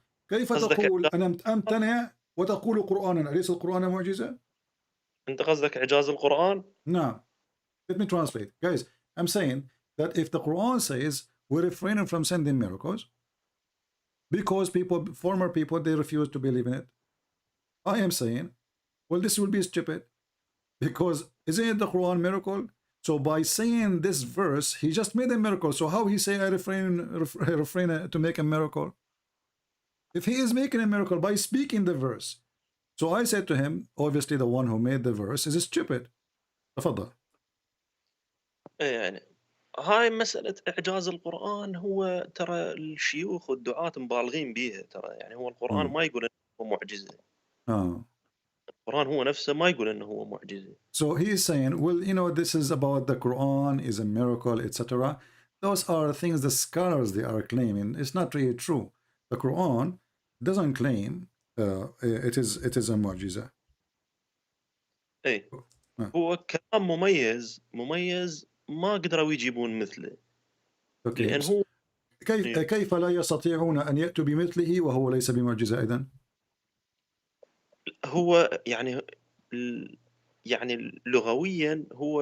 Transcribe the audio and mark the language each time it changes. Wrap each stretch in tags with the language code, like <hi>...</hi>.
<ar>كيف تقول أنا أمتنع وتقول قرآنا؟ أليس القرآن معجزة؟ أنت قصدك إعجاز القرآن؟ نعم.</ar> <en>Let me translate. Guys, I'm saying that if the Quran says we're refraining from sending miracles because former people, they refuse to believe in it, I am saying, well, this will be stupid, because isn't it the Quran miracle? So by saying this verse, he just made a miracle. So how he say I refrain to make a miracle? If he is making a miracle by speaking the verse. So I said to him, obviously the one who made the verse is stupid.</en> <ar>تفضل. يعني هاي مسألة إعجاز القرآن هو ترى الشيوخ والدعاة مبالغين بيها ترى، يعني هو القرآن ما يقول إنه هو معجزة. القرآن هو نفسه ما يقول إنه هو معجزة.</ar> <en>So he is saying, well, you know, this is about the Quran is a miracle, etc. Those are things the scholars they are claiming. It's not really true. The Quran doesn't claim it is a معجزة.</en> <ar>إيه هو كلام مميز ما قدروا يجيبون مثله.</ar> <en>Okay.</en> <ar>لأن هو كيف لا يستطيعون أن يأتوا بمثله وهو ليس بمعجزة إذن؟ هو يعني يعني لغويا هو</ar>